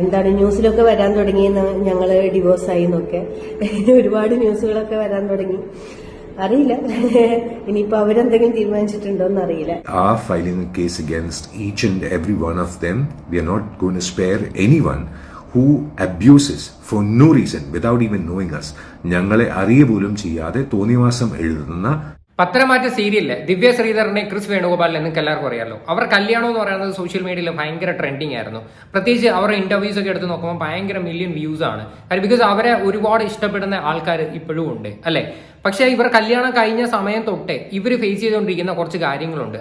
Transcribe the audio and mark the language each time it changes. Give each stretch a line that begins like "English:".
Malayalam: എന്താണ് ന്യൂസിലൊക്കെ വരാൻ തുടങ്ങിയെന്ന് ഞങ്ങൾ ഡിവോഴ്സായി എന്നൊക്കെ ഒരുപാട് ന്യൂസുകളൊക്കെ വരാൻ തുടങ്ങി. അറിയില്ല ഇനിയിപ്പോ അവരെന്തെങ്കിലും തീരുമാനിച്ചിട്ടുണ്ടോ എന്ന് അറിയില്ല.
English: Are filing a case against each and every one of them. We are not going to spare anyone who abuses for no reason without even knowing us.
Malayalam: ഞങ്ങളെ അറിയ പോലും ചെയ്യാതെ തോന്നിവാസം എഴുതുന്ന പത്തരമാറ്റ സീരിയലില് ദിവ്യ ശ്രീധറിനെ ക്രിസ് വേണുഗോപാലിനെ നിങ്ങൾക്ക് എല്ലാവർക്കും അറിയാമല്ലോ. അവർ കല്യാണം എന്ന് പറയുന്നത് സോഷ്യൽ മീഡിയയിൽ ഭയങ്കര ട്രെൻഡിങ് ആയിരുന്നു. പ്രത്യേകിച്ച് അവരുടെ ഇന്റർവ്യൂസ് ഒക്കെ എടുത്ത് നോക്കുമ്പോൾ ഭയങ്കര മില്യൺ വ്യൂസ് ആണ്. ബിക്കോസ് അവരെ ഒരുപാട് ഇഷ്ടപ്പെടുന്ന ആൾക്കാർ ഇപ്പോഴും ഉണ്ട് അല്ലെ. പക്ഷേ ഇവർ കല്യാണം കഴിഞ്ഞ സമയം തൊട്ടേ ഇവർ ഫേസ് ചെയ്തുകൊണ്ടിരിക്കുന്ന കുറച്ച് കാര്യങ്ങളുണ്ട്.